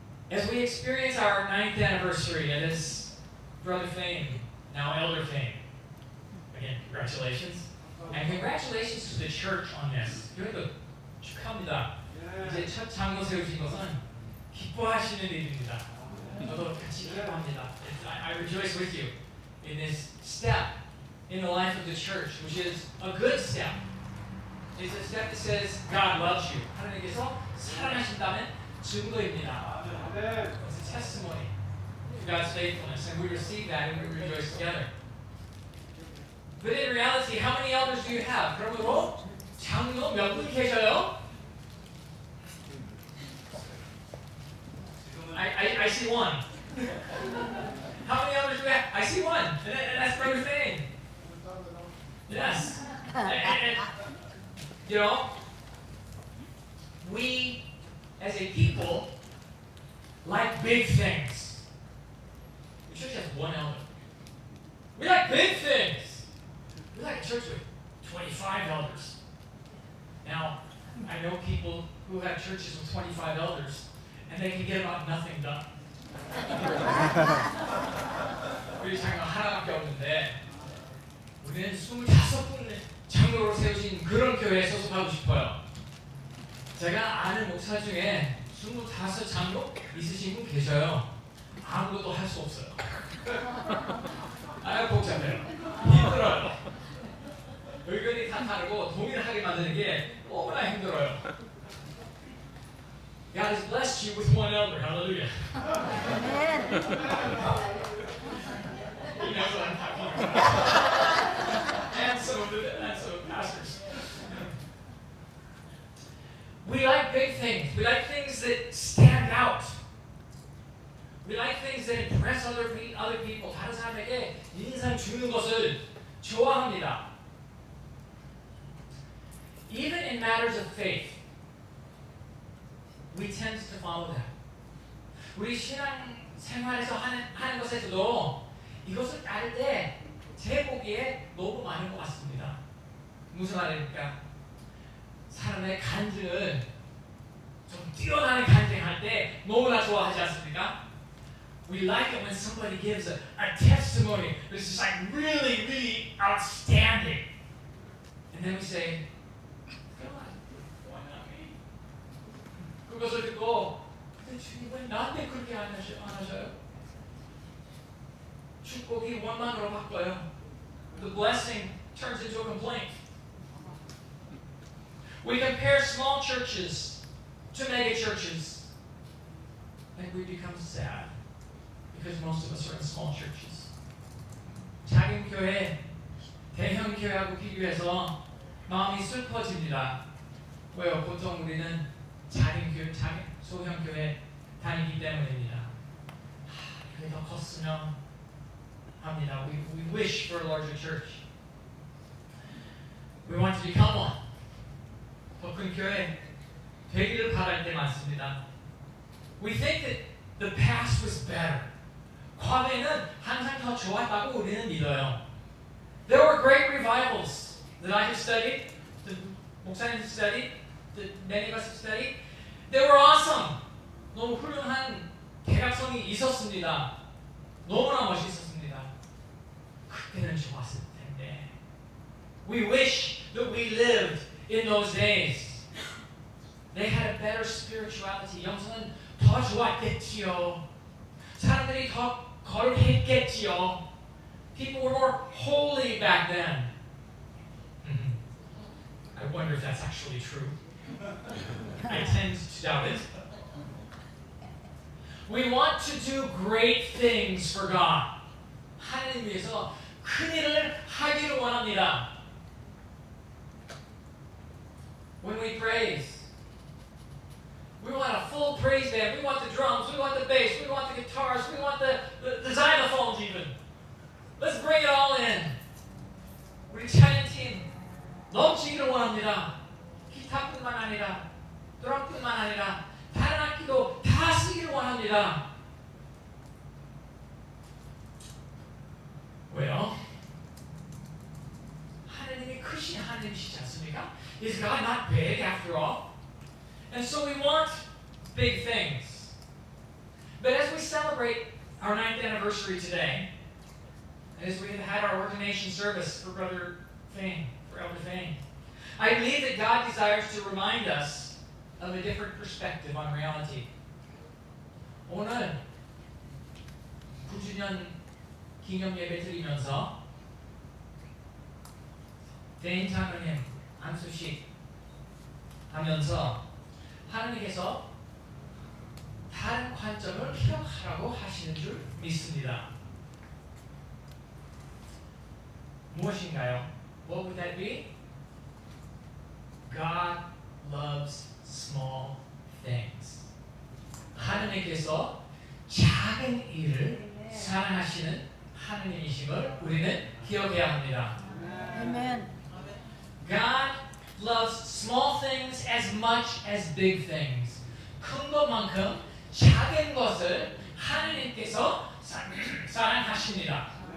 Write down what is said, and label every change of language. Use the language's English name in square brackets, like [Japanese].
[English] As we experience our 9th anniversary, and as Brother Fame, now Elder Fame, again, congratulations. And congratulations to the church on this. [Korean] 교회도 축하합니다. 이제 첫 장로 세우신 것은 기뻐하시는 일입니다. 저도 같이 기뻐합니다. [English] I rejoice with you in this step in the life of the church, which is a good step. It's a step that says God loves you. [Korean] 하나님께서 사랑하신다는 증거입니다. [English] It's a testimony to God's faithfulness, and we receive that and we rejoice together. But in reality, how many elders do you have? [Korean] 그러므로 장로 몇 분 계셔요? [English] I see one. How many elders do we have? I see one. And that's Brother Fane. Yes. And, you know, we as a people like big things. The church has one elder. We like big things. We like a church with 25 elders. Now, I know people who have churches with 25 elders, and they can get about nothing done. [Korean] 우리 장로 하나밖에 없는데 우리는 25분을 장로로 세우신 그런 교회에 소속하고 싶어요. 제가 아는 목사 중에 25 장로 있으신 분 계셔요. 아무것도 할 수 없어요. 아, 복잡해요. 힘들어요. 의견이 다 다르고 동일하게 만드는 게 너무나 힘들어요. [English] God has blessed you with one elder. Hallelujah. Amen. He knows what I'm talking about. And some of pastors. We like big things. We like things that stand out. We like things that impress other people. [Korean] 다른 사람에게 인상 주는 것을 좋아합니다. [English] Even in matters of faith, we tend to follow that. [Korean] 우리 신앙 생활에서 하는 것에서도 이것을 따를 때 제 보기에 너무 많은 것 같습니다. 무슨 말입니까? 사람의 간증을 좀 뛰어나는 간증할 때 너무나 좋아하지 않습니까? [English] We like it when somebody gives a testimony that's just like really, really outstanding. And then we say, God, why not me? [Korean] 그것을 듣고, 근데 주님 왜 나한테 그렇게 안 하셔요? 축복이 원망으로 바꿔요. [English] The blessing turns into a complaint. We compare small churches to mega churches, and we become sad because most of us are in small churches. [Korean] 작은 교회, 대형 교회하고 비교해서 마음이 슬퍼집니다. 왜요? 보통 우리는 작은 교회, 소형 교회 다니기 때문입니다. 그게 더 컸으면 합니다. [English] We wish for a larger church. We want to become one. [Korean] 더 큰 교회 되기를 바랄 때 많습니다. [English] We think that the past was better. [Korean] 과거에는 항상 더 좋았다고 우리는 믿어요. [English] There were great revivals that I have studied, that 목사님 studied, that many of us have studied. They were awesome. [Korean] 너무 훌륭한 개각성이 있었습니다. 너무나 멋있었습니다. 그때는 좋았을 텐데. [English] We wish that we lived in those days. They had a better spirituality. [Korean] 영성은 더 좋았겠지요. 사람들이 더 거룩했겠지요. [English] People were more holy back then. I wonder if that's actually true. I tend to doubt it. We want to do great things for God. [Korean] 하나님 위해서 큰 일을 하기를 원합니다. [English] When we praise, we want a full praise band. We want the drums. We want the bass. We want the guitars. We want the xylophones even. Let's bring it all in. [Korean] 우리 찬양팀 넘치기를 원합니다. 기타뿐만 아니라 드럼뿐만 아니라 다른 악기도 다 쓰기를 원합니다. 왜요? 하나님이 크신 하나님이시지 않습니까? [English] Is God not big after all? And so we want big things. But as we celebrate our 9th anniversary today, as we have had our ordination service for Brother Fane, for Elder Fane, I believe that God desires to remind us of a different perspective on reality. [Korean] 오늘 9주년 기념 예배 드리면서 대인 장로님 안수식 하면서 하나님께서 다른 관점을 기억하라고 하시는 줄 믿습니다. 무엇인가요? [English] What would that be? God loves small things. [Korean] 하나님께서 작은 일을 사랑하시는 하나님이심을 우리는 기억해야 합니다. [English] Amen. God loves small things as much as big things. [Korean] 큰 것만큼 작은 것을 하나님께서 사랑하십니다.